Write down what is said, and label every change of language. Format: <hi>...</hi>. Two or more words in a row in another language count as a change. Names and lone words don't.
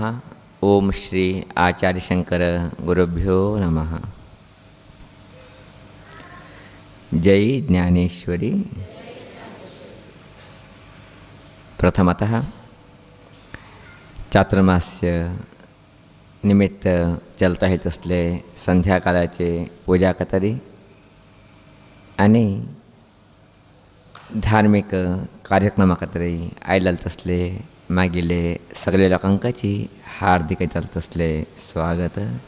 <sa>ओम श्री आचार्य शंकर गुरुभ्यो नमः.</sa> <mr>जय ज्ञानेश्वरी.</mr> <kok>प्रथमतः चातुर्मास्य निमित्त चलता येत असले संध्याकाळाचे पूजा कतरी आणि धार्मिक कार्यक्रम खातीर आयले तसले मागिले सगळे लोकांची हार्दिक तसले स्वागत.</kok>